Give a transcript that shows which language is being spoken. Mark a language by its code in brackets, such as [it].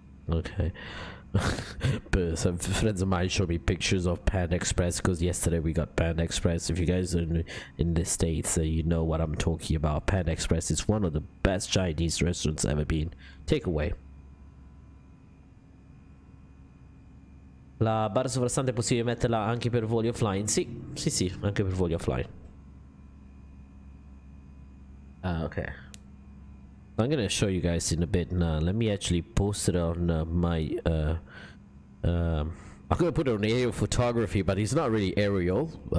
[en] Okay. But some friends of mine showed me pictures of Panda Express because yesterday we got Panda Express. If you guys are in the States, you know what I'm talking about. Panda Express is one of the best Chinese restaurants ever been. Takeaway. [it] La barra sovrastante è possibile metterla anche per voli offline? Sì, anche per voli offline. [en] Okay. I'm gonna show you guys in a bit now. Let me actually post it on my I'm gonna put it on aerial photography, but it's not really aerial.